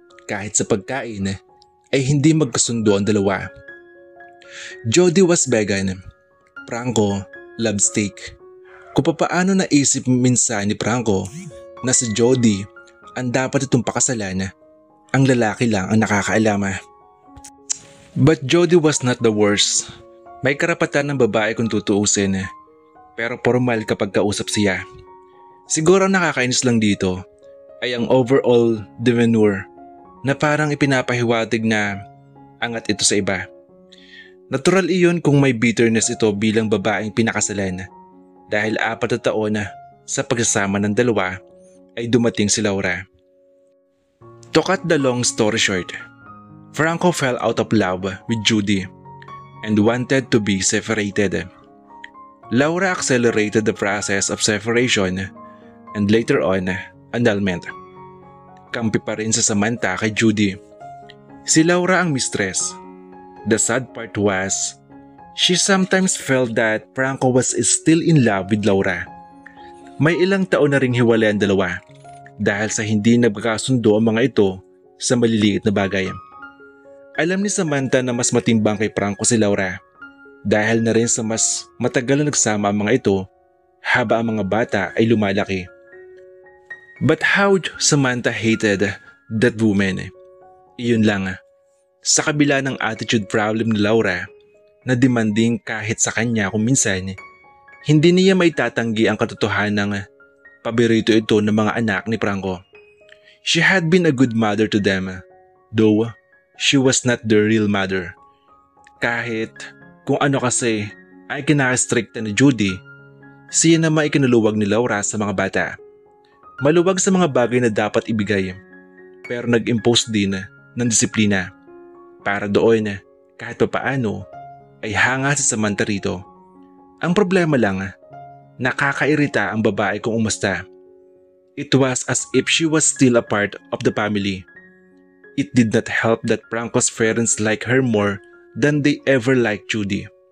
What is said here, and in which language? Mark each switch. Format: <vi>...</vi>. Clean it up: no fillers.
<tl>Kahit sa pagkain ay hindi magkasundo ang dalawa.</tl> <en>Jody was vegan. Franco loved steak.</en> <tl>Kung paano naisip minsan ni Franco na si Jody ang dapat itong pakasalan, ang lalaki lang ang nakakaalam.</tl> <en>But Jody was not the worst.</en> <tl>May karapatan ng babae kung tutuusin, pero formal kapag kausap siya. Siguro ang nakakainis lang dito ay ang overall demeanor na parang ipinapahiwatig na angat ito sa iba. Natural iyon kung may bitterness ito bilang babaeng pinakasalan dahil 4 na taon sa pagsasama ng dalawa ay dumating si Laura.</tl> <en>To cut the long story short, Franco fell out of love with Judy and wanted to be separated. Laura accelerated the process of separation and later on, annulment.</en> <tl>Kampi pa rin sa Samantha kay Judy. Si Laura ang mistress.</tl> <en>The sad part was, she sometimes felt that Franco was still in love with Laura.</en> <tl>May ilang taon na ring hiwalay ang dalawa dahil sa hindi nagkakasundo ang mga ito sa maliliit na bagay. Alam ni Samantha na mas matimbang kay Franco si Laura dahil na rin sa mas matagal na nagsama ang mga ito haba ang mga bata ay lumalaki.</tl> <en>But how Samantha hated that woman.</en> <tl>Iyon lang, sa kabila ng attitude problem ni Laura na demanding kahit sa kanya kung minsan, hindi niya may tatanggi ang katotohanan ng paborito ito ng mga anak ni Franco.</tl> <en>She had been a good mother to them, though she was not the real mother.</en> <tl>Kahit kung ano kasi ay kinakastrikta ni Judy, siya naman ikinuluwag ni Laura sa mga bata. Maluwag sa mga bagay na dapat ibigay, pero nag-impose din ng disiplina. Para doon, kahit papaano, ay hanga si Samantha rito. Ang problema lang, nakakairita ang babae kung umusta.</tl> <en>It was as if she was still a part of the family. It did not help that Franco's parents like her more than they ever liked Judy.</en>